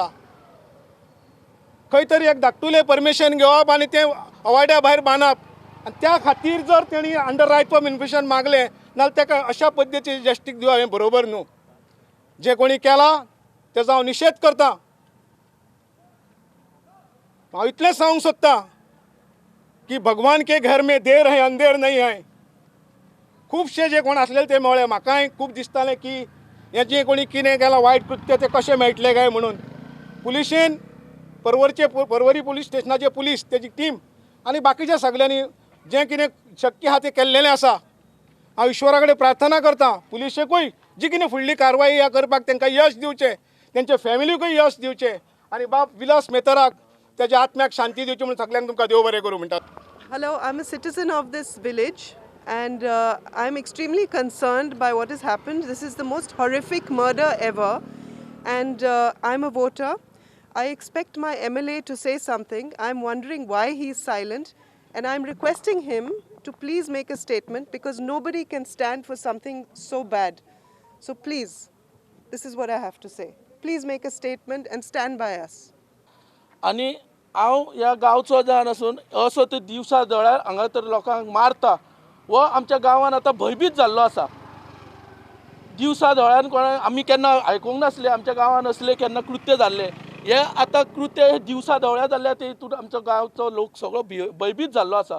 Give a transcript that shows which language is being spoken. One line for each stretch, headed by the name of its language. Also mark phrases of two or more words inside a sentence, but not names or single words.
Konkani: खंय तरी एक धाकटुलें परमिशन घेवप आनी तें अवाड्या भायर बांदप, आनी त्या खातीर जर तेणी
English: under right of information
Konkani: मागलें नाल्यार ताका अशा पद्दतीची जस्टीक दिवप हें बरोबर न्हू. जें कोणी केलां तेजो हांव निशेध करतां. हांव इतलेंच सांगूंक सोदतां की
Hindi: भगवान के घर में देर है अंधेर नहीं है.
Konkani: खुबशे जे कोण आसलेले ते मेळ्ळे. म्हाकाय खूब दिसतालें की हें जें कोणी कितें केलां वायट कृत्य तें कशें मेळटलें काय म्हणून. पुलिशेन पर्वरी पुलीस स्टेशनाचे पुलीस तेजी टीम आनी बाकीच्या सगळ्यांनी जें कितें शक्य आसा तें केल्लेलें आसा. हांव ईश्वरा कडेन प्रार्थना करतां पुलिशेकूय जी कितें फुडली कारवाई ह्या करपाक तांकां यश दिवचें, तेंच्या फॅमिलीकूय यश दिवचें आनी बाब विलास मेहतराक तेज्या आत्म्याक शांती दिवची म्हणून सगळ्यांक तुमकां देव बरें करूं म्हणटात.
English: Hello, I'm a citizen of this village and I'm extremely concerned by what has happened. This is the most horrific murder ever and I'm a voter. I expect my MLA to say something. I'm wondering why he's silent and I'm requesting him to please make a statement because nobody can stand for something so bad. So please, this is what I have to say. Please make a statement and stand by us.
Konkani: आनी हांव ह्या गांवचो जावन आसून असो तो दिवसा जळार हांगा तर लोकांक मारता वो आमच्या गांवांत आतां भयभीत जाल्लो आसा. दिवसा दोळ्यान कोणाक आमी केन्ना आयकूंक नासले, आमच्या गांवांत असले केन्ना कृत्य जाल्ले. हे आतां कृत्य दिवसा दोळ्या जाल्ल्या ते हितून आमचो गांवचो लोक सगळो भयभीत जाल्लो आसा.